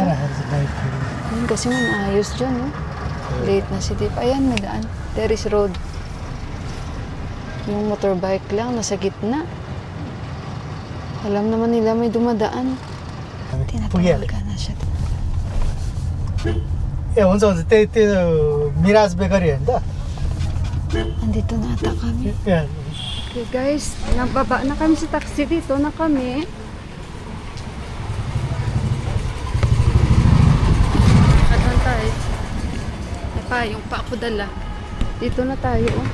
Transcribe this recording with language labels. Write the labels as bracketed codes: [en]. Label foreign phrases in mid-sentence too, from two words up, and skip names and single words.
[tl] Ayun, kasi may naayos dyan. No? Late na si Dip. Ayan, may daan. Terrace Road. Yung motorbike lang. Nasa gitna. Alam naman nila may dumadaan. Tinatawagan na siya. [ne] ए हुन्छ हुन्छ त्यो मिराज बेकरी होइन त [tl] Andito na ata kami. Yan. [en] Okay guys, [tl] nababa na kami sa taxi dito na kami. Advantage. Ay pa, yung pa ako dala. Dito na tayo. Oh.